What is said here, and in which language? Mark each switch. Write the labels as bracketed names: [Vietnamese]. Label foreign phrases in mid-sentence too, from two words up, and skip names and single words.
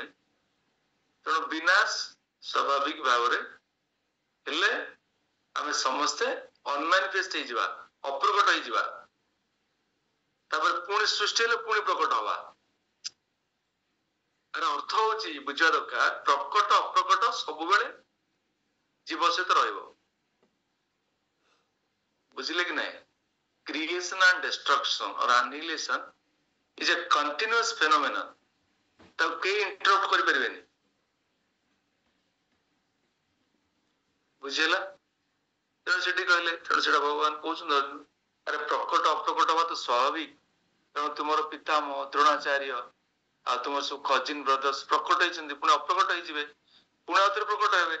[Odia] ତେଣୁ ବିନାଶ ସ୍ୱାଭାବିକ ଭାବରେ ହେଲେ ଆମେ ସମସ୍ତେ ଅନମ୍ୟାନିଫେଷ୍ଟ ହେଇଯିବା, ଅପ୍ରକଟ ହେଇଯିବା। ତାପରେ ପୁଣି ସୃଷ୍ଟି ହେଲେ ପୁଣି ପ୍ରକଟ ହବା। ଏହାର ଅର୍ଥ ହଉଛି ବୁଝିବା ଦରକାର, ପ୍ରକଟ ଅପ୍ରକଟ ସବୁବେଳେ ଜୀବ ସହିତ ରହିବ। ବୁଝିଲେ କି ନାହିଁ? [English] Creation and destruction or annihilation is a continuous phenomenon. [Odia] ତାକୁ କେହି ଇଣ୍ଟରପ୍ଟ କରିପାରିବେନି। ବୁଝିହେଲା? ତେଣୁ ସେଠି କହିଲେ, ତେଣୁ ସେଟା ଭଗବାନ କହୁଛନ୍ତି, ଆରେ ପ୍ରକଟ ଅପ୍ରକଟ ହବା ତ ସ୍ୱାଭାବିକ। ତେଣୁ ତୁମର ପିତାମହ ଦ୍ରୋଣାଚାର୍ଯ୍ୟ ଆଉ ତୁମର ସବୁ [English] cousin brothers [Odia] ପ୍ରକଟ ହେଇଛନ୍ତି, ପୁଣି ଅପ୍ରକଟ ହେଇଯିବେ, ପୁଣି ଆଉଥରେ ପ୍ରକଟ ହେବେ।